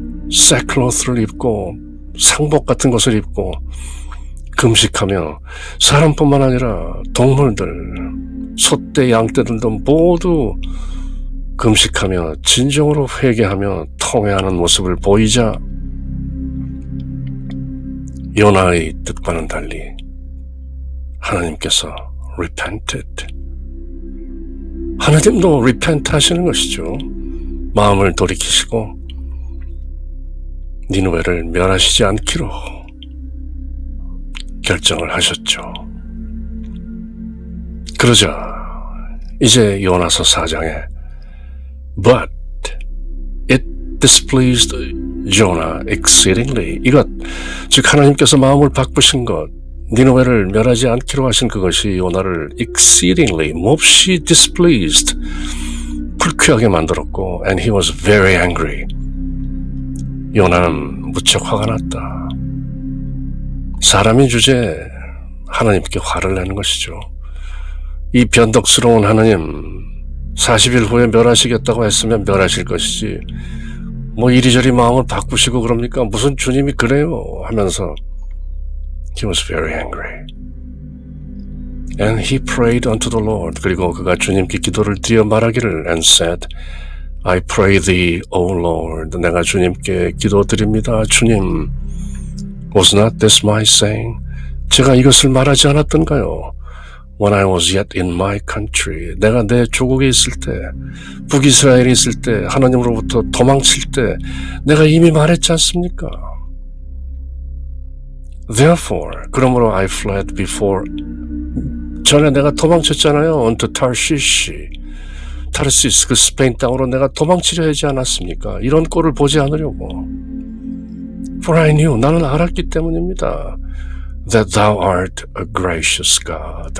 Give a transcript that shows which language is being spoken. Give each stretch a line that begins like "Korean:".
Korean: sackcloth를 입고 상복 같은 것을 입고 금식하며 사람뿐만 아니라 동물들, 소떼, 양떼들도 모두 금식하며 진정으로 회개하며 통회하는 모습을 보이자 요나의 뜻과는 달리 하나님께서 repented, 하나님도 repent 하시는 것이죠. 마음을 돌이키시고 니느웨를 멸하시지 않기로 결정을 하셨죠. 그러자 이제 요나서 4장에
English: But it displeased Jonah exceedingly.
Korean: 이것, 즉 하나님께서 마음을 바꾸신 것, 니느웨를 멸하지 않기로 하신 그것이 요나를 exceedingly, 몹시 displeased, 불쾌하게 만들었고
English: and he was very angry.
Korean: 요나는 무척 화가 났다. 사람인 주제에 하나님께 화를 내는 것이죠. 이 변덕스러운 하나님 40일 후에 멸하시겠다고 했으면 멸하실 것이지 뭐 이리저리 마음을 바꾸시고 그럽니까? 무슨 주님이 그래요? 하면서
English: He was very angry. And he prayed unto the Lord.
Korean: 그리고 그가 주님께 기도를 드려 말하기를
English: and said, I pray thee, O Lord.
Korean: 내가 주님께 기도드립니다.
English: 주님, was not this my saying?
Korean: 제가 이것을 말하지 않았던가요?
English: When I was yet in my country.
Korean: 내가 내 조국에 있을 때, 북이스라엘에 있을 때, 하나님으로부터 도망칠 때 내가 이미 말했지 않습니까?
English: Therefore,
Korean: 그러므로
English: I fled before.
Korean: 전에 내가 도망쳤잖아요.
English: unto Tarshish.
Korean: 타르시스, 그 스페인 땅으로 내가 도망치려 하지 않았습니까? 이런 꼴을 보지 않으려고.
English: For I knew,
Korean: 나는 알았기 때문입니다.
English: That thou art a gracious God.